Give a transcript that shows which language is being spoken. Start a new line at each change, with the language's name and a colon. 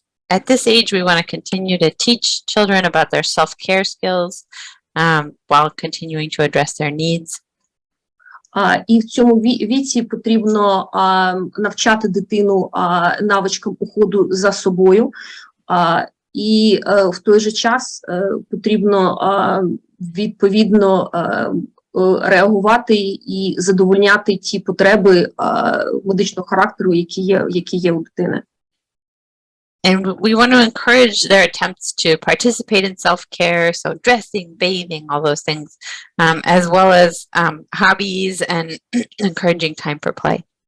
English: At this age, we want to continue to teach children about their self-care skills, while continuing to address their needs.
Ukrainian: І в цьому віці потрібно навчати дитину навичкам уходу за собою, і в той же час потрібно відповідно реагувати і задовольняти ті потреби медичного характеру, які є у дитини.
English: And we want to encourage their attempts to participate in self-care, so dressing, bathing, all those things, as well as hobbies and encouraging time for play.